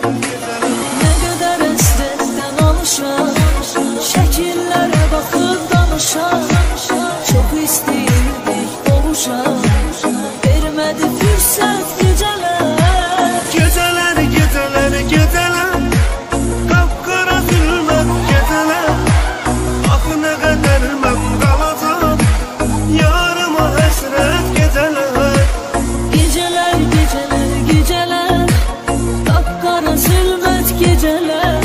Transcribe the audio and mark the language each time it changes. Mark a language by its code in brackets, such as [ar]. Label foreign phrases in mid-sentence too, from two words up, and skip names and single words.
[tr] Ne kadar senden alışan, şekillere bakıp danışan, çok [az] isteyirdi qovuşan, [tr] vermedi fürsət geceler. Geceler, kapkara zülmət geceler. [az] Axı nə qədər mən qalacam, yarıma həsrət geceler. [tr] Geceler, kapkara zülmət geceler.